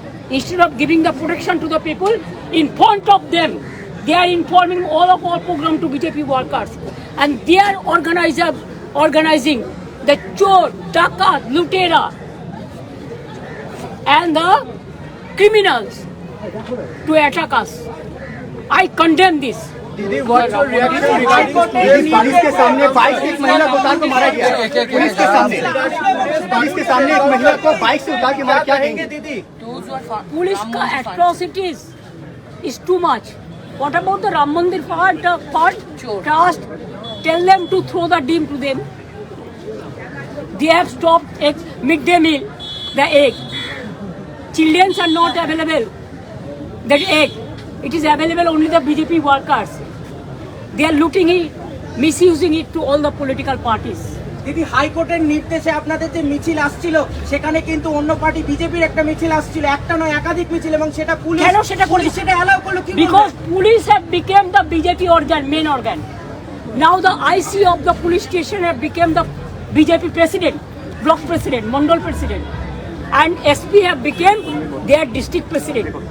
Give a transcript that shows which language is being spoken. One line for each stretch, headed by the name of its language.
English: Instead of giving the protection to the people, in front of them, they are informing all of our program to BJP workers. And they are organizing the chor, taka, lutera, and the criminals to attack us. I condemn this.
Hindi: दीदी,
English: what's your reaction regarding
Hindi: police के सामने bike से एक महिला को उतार को मारा गया? पुलिस के सामने एक महिला को बाइक से उतार के मारा, क्या कहेंगे दीदी?
English: Police ka atrocities is too much. What about the Ram Mandir part? Trust. Tell them to throw the dim to them. They have stopped midday meal, the egg. Children are not available. That egg, it is available only the BJP workers. They are looting it, misusing it to all the political parties.
Bangla: দিদি হাইকোর্টের নির্দেশে আপনাদের যে মিছিল আসছিল সেখানে কিন্তু অন্য পার্টি বিজেপির একটা মিছিল আসছিল, একটা নয় একাধিক মিছিল, এবং সেটা পুলিশ কেন সেটা সেটা অ্যালাউ করলো কি?
English: Because police have become the BJP organ, main organ. Now the IC of the police station have become the BJP president, block president, mandal president, and SP have become their district president.